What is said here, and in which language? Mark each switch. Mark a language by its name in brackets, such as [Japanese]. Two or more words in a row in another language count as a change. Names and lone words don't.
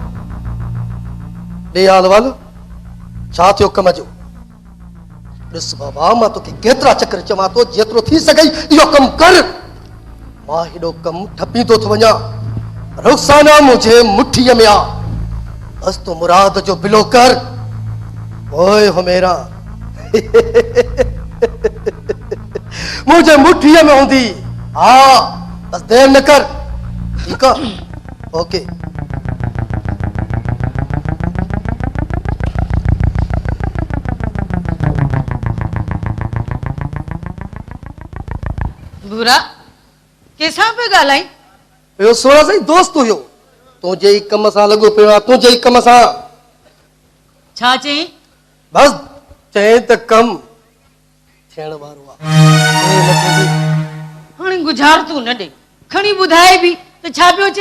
[Sindhi] ॾे हाल वाल छा थियो कम जो ॾिस बाबा मां तोखे केतिरा चक्कर चवां थो जेतिरो थी सघई इहो कमु कर मां हेॾो कमु ठपींदो थो वञा रुख़साना मुंहिंजे मुठीअ में आहे बस तो मुराद जो बिलो कर ओए हुमेरा मुंहिंजे मुठीअ में हूंदी हा बस देर न कर [Urdu] ٹھیک ہے [Sindhi] ओके बुरा कैसा पे ॻाल्हाई इहो सोना साईं दोस्त हुयो तुंहिंजे ई कम सां लॻो पियो आहे तुंहिंजे ई कम सां छा चई बस चए त कम थियण वारो आहे हाणे गुज़ार तू न ॾे खणी ॿुधाए बि त छा पियो चए